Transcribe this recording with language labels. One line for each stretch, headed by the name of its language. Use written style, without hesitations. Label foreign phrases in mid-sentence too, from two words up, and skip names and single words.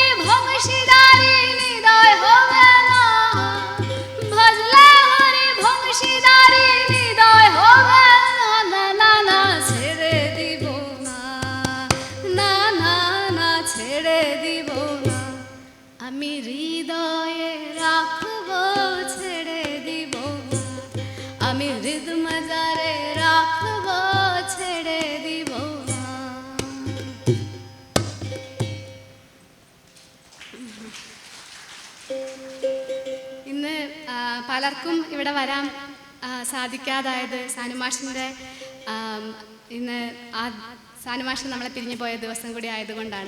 Bangla: ভংশীদারি হৃদয় হবে না, ভজলে হরি ভংশীদারি হৃদয় হবে না, না না না ছেড়ে দিব না, না না না ছেড়ে দিব না, আমি হৃদয়ে রাখবো ছেড়ে দিব না, আমি হৃদ মজারে রাখবো ছেড়ে দিব না.
Malayalam: ഇന്ന് പലർക്കും ഇവിടെ വരാൻ സാധിക്കാതായത് സാനുമാഷിൻ്റെ ഇന്ന് സാനുമാഷ് നമ്മളെ പിരിഞ്ഞു പോയ ദിവസം കൂടി ആയതുകൊണ്ടാണ്.